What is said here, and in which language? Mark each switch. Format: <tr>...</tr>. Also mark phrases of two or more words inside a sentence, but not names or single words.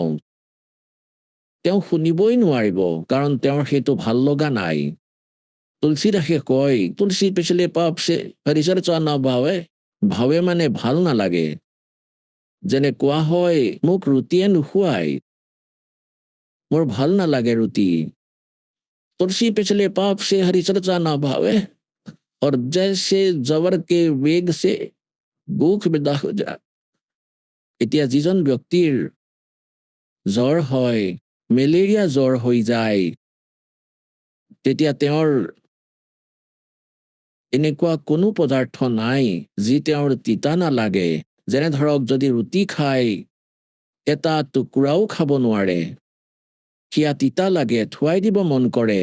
<as>তেওঁ শুনিবই নোৱাৰিব, কাৰণ তেওঁৰ সেইটো ভাল লগা নাই। তুলসীদাসে কয়,</as> <hi>तुलसी पिछले पाप से हरि चर्चा ना भावे।</hi> <as>ভাৱে মানে ভাল নালাগে। যেনে কোৱা হয়, মোক ৰুটিয়ে নোখোৱাই, মোৰ ভাল নালাগে ৰুটি।</as> <hi>तुलसी पिछले पाप से हरि चर्चा ना भावे और जैसे जवर के वेग से भूख विदा हो যায়।</hi> <as>এতিয়া যিজন ব্যক্তিৰ জ্বৰ হয়, মেলেৰিয়া জ্বৰ হৈ যায়, তেতিয়া তেওঁৰ এনেকুৱা কোনো পদাৰ্থ নাই যি তেওঁৰ তিতা নালাগে। যেনে ধৰক যদি ৰুটি খায়, এটা টুকুৰাও খাব নোৱাৰে, সেয়া তিতা লাগে, থুৱাই দিব মন কৰে।</as>